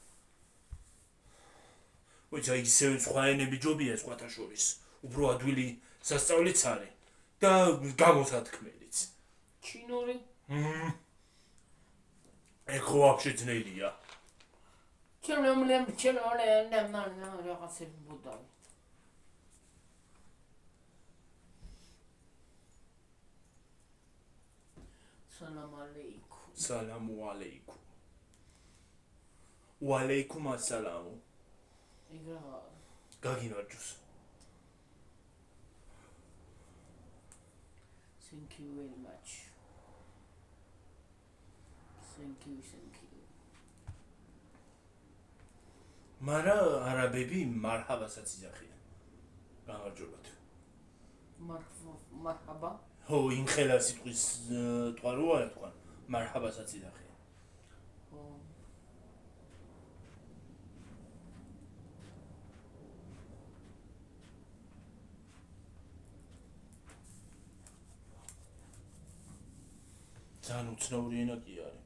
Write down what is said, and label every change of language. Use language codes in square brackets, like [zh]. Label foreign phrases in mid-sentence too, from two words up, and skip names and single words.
[ka] ოჩა ისევ სხვა ენები ჯობია სხვათა შორის. უფრო ადვილი სასწავლიც არის და გამოსათქმელიც. ჩინური. ეგ ხო ვაფშე ძნელია. ჩინური რაღაცები ბუდავი. [ar] سلام عليكم. سلام عليكم. وعليكم السلام. [ka] ეგრა. გაგიმარჯოს. [en] Thank you very much. Thank you. [ka] მარა არაბები მარჰაბასაც იძახიან. გამარჯობათ. [ar] Marhaba. [ka] ხო, იმ ხელა სიტყვის ტყვა რა თქვა. მარჰაბასაც იძახიან. ძალიან უცნაური ენა კი არის.